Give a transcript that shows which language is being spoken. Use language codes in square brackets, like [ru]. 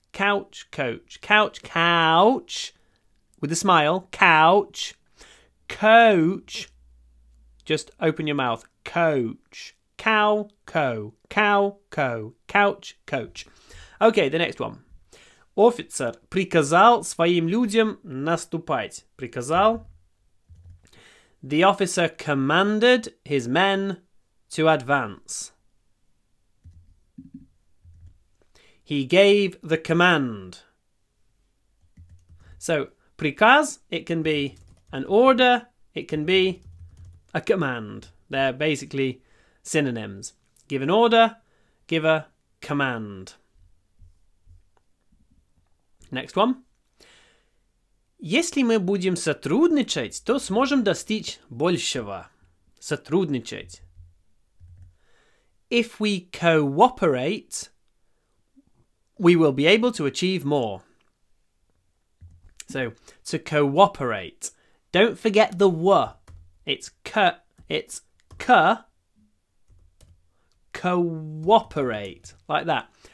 [en] Couch, coach, couch, couch. With a smile, couch. Coach. Just open your mouth. Coach. Cow, co. Cow, co. Couch, coach. Okay, the next one. [ru] Офицер приказал своим людям наступать. Приказал. [en] The officer commanded his men to advance. He gave the command. So, [ru] приказ, [en] it can be an order, it can be a command. They're basically synonyms. Give an order, give a command. Next one. [ru] Если мы будем сотрудничать, то сможем достичь большего. Сотрудничать. [en] If we cooperate, we will be able to achieve more. So, to cooperate. Don't forget the w. It's k. It's k. Cooperate. Like that.